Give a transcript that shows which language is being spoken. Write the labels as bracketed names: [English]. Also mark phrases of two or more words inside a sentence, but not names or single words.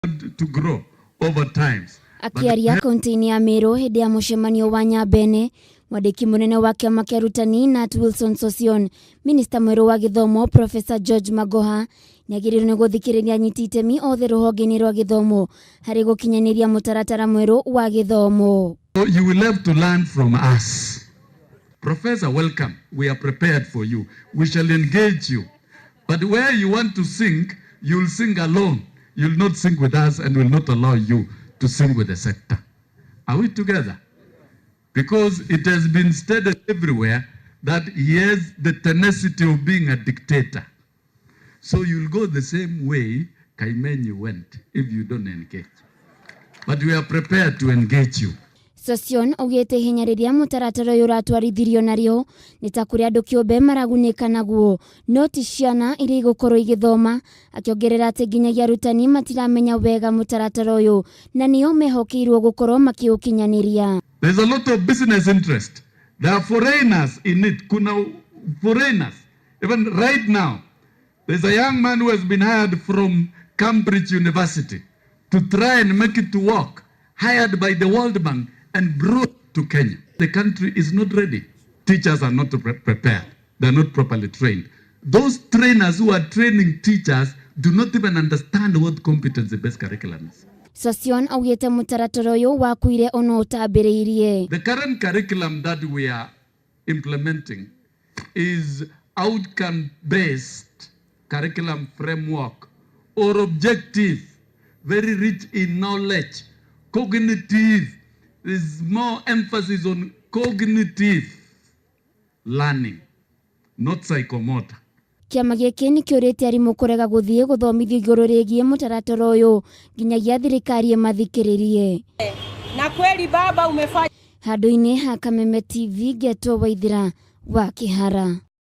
[English] to grow over times. [Kikuyu] Akiaria kaunti-inĩ ya Meru hĩndĩ ya mũcemanio wa Nyambene, mwandĩki mũnene wa kĩama kĩa arutani Nat Wilson Sossion, minista mwerũ wa gĩthomo Professor George Magoha nĩagĩrĩirwo nĩ gũthikĩrĩria anyiti itemi othe rũhonge-inĩ rwa gĩthomo harĩ gũkinyanĩria mũtaratara mwerũ wa gĩthomo. [English] So you will have to learn from us. Professor, welcome. We are prepared for you. We shall engage you. But where you want to sing, you'll sing alone. You'll not sing with us and will not allow you to sing with the sector. Are we together? Because it has been stated everywhere that he has the tenacity of being a dictator. So you'll go the same way Kaimenyi went if you don't engage. But we are prepared to engage you. [Kikuyu] Sossion augĩte hinya rĩrĩa mũtaratara ũyũ ũratwarithirio narĩo nĩ ta kũrĩa andũ kĩũmbe maragunĩka naguo, no ti ciana iria igũkorwo igĩthoma, akĩongerera atĩ nginyagia arutani matiramenya wega mũtaratara ũyũ na nĩo mehokeirwo gũkorwo makĩũkinyanĩria. [English] There's a lot of business interest. There are foreigners in it. [Swahili] Kuna foreigners. [English] Even right now, there's a young man who has been hired from Cambridge University to try and make it to work, hired by the World Bank and brought to Kenya. The country is not ready. Teachers are not prepared. They're not properly trained. Those trainers who are training teachers do not even understand what competency-based curriculum is. [Kikuyu] Sossion augĩte mũtaratara ũyũ wakuire ona ũtambĩrĩirie. [English] The current curriculum that we are implementing is outcome-based curriculum framework or objective, very rich in knowledge, cognitive. There's more emphasis on cognitive learning, not psychomotor. [Kikuyu] Kĩama gĩkĩ nĩ kĩũrĩte arimũ kũrega gũthiĩ gũthomithio igũrũ rĩgiĩ mũtaratara ũyũ nginyagia thirikari ĩmathikĩrĩrie. [Swahili] Na kweli baba umefanya. [Kikuyu] Handũ-inĩ ha Kameme TV, Ngetwo Waithira wa Kĩhara.